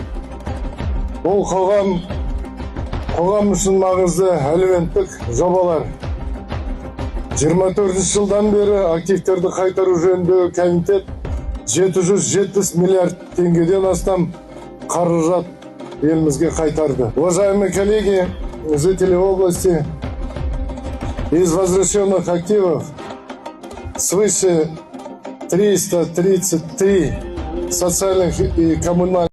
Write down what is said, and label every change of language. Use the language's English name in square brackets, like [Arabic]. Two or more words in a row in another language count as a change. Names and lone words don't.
[Kazakh] Бұл қоғам үшін маңызды әлеуметтік жобалар. 24 жылдан бері активтерді қайтару жөніндегі комитет 770 миллиард теңгеден астам қаражат елімізге қайтарды. [Russian] Уважаемые коллеги, жители области, из возвращенных активов свыше 333 социальных и коммунальных